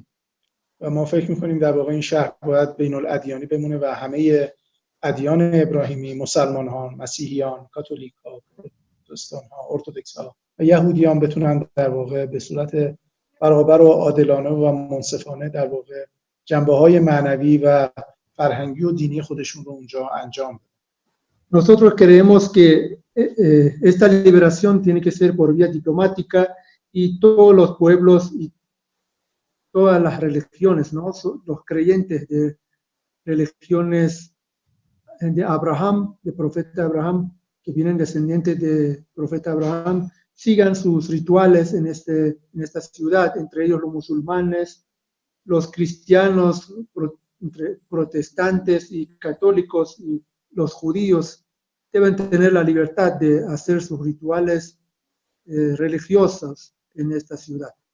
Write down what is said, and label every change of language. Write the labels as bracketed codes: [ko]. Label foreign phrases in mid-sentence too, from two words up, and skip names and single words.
[fa] و ما فکر می‌کنیم در واقع این شهر باید بین الادیانی بمونه و همه ادیان ابراهیمی، مسلمان‌ها، مسیحیان، کاتولیک‌ها، پروتستان‌ها، ارتدوکس‌ها و یهودیان بتونن در واقع به صورت برابر و عادلانه و منصفانه در واقع جنبه‌های معنوی و فرهنگی و دینی خودشون رو اونجا انجام بدن. [es] Nosotros creemos que esta liberación tiene que ser por vía diplomática y todos los pueblos y todas las religiones, ¿no? Los creyentes de religiones de Abraham, de profeta Abraham, que vienen descendientes de profeta Abraham, sigan sus rituales en esta ciudad, entre ellos los musulmanes, los cristianos, protestantes y católicos, y los judíos deben tener la libertad de hacer sus rituales religiosos en esta ciudad.